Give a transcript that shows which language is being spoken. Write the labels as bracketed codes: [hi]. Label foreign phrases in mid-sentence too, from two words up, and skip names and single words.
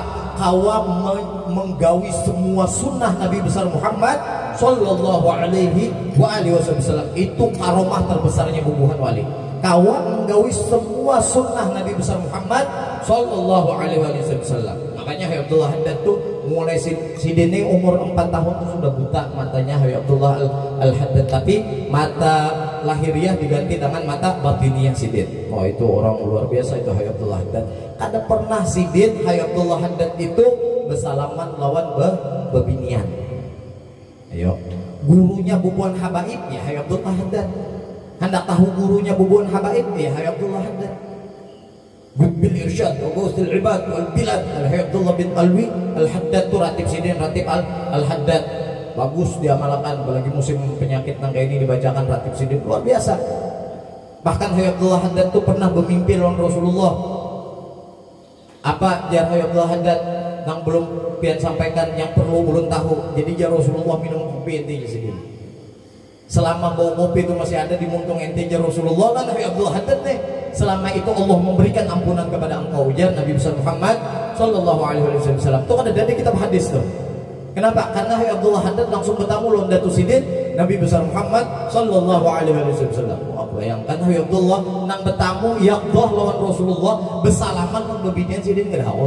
[bjn] Kawa menggawi semua sunnah Nabi besar Muhammad [ar] Sallallahu alaihi wasallam. [bjn] Itu karomah terbesarnya bubuhan wali. Kawa menggawi semua sunnah Nabi besar Muhammad [ar] Sallallahu alaihi wasallam. [bjn] Makanya Hayy Abdullah Haddad tuh mulai Sidin ini umur 4 tahun tuh sudah buta matanya Hayy Abdullah Al-Haddad, tapi mata lahiriah diganti dengan mata batiniah Sidin. Oh, itu orang luar biasa itu Hayy Abdullah Haddad. Kada pernah Sidin Hayy Abdullah Haddad itu bersalaman lawan bebinian. Ayo, gurunya bubuhan habaib ya Hayy Abdullah Haddad. Hendak tahu gurunya bubuhan habaib ya Hayy Abdullah Haddad. [ar] Bil irsyad wa ghawthil ibad wal bilad [bjn] Al-Hayy Abdullah bin Alwi Al-Haddad tuh ratib Sidin, ratib Al-Haddad. Bagus diamalkan, apalagi musim penyakit nang kayak ini dibacakan ratib Sidin luar biasa. Bahkan Hayy Abdullah Haddad tuh pernah bermimpi lawan Rasulullah. Apa jar Hayy Abdullah Haddad nang belum pian sampaikan yang perlu belum tahu. Jadi jar Rasulullah minum kopi intinya Sidin. Selama bau kopi itu masih ada di muntung ente jar Rasulullah kan Hayy Abdullah Haddad nih. Selama itu Allah memberikan ampunan kepada engkau ujar Nabi besar Muhammad [ar] Sallallahu alaihi wasallam. [bjn] Itu kan ada di kitab hadis tuh. Kenapa? Karena Hayy Abdullah Haddad langsung bertamu lawan Datu Sidin Nabi besar Muhammad [ar] Sallallahu alaihi wasallam. [bjn] Bayangkan Hayy Abdullah nang bertamu yaqdah lawan Rasulullah bersalaman nang bebinian Sidin kedawat.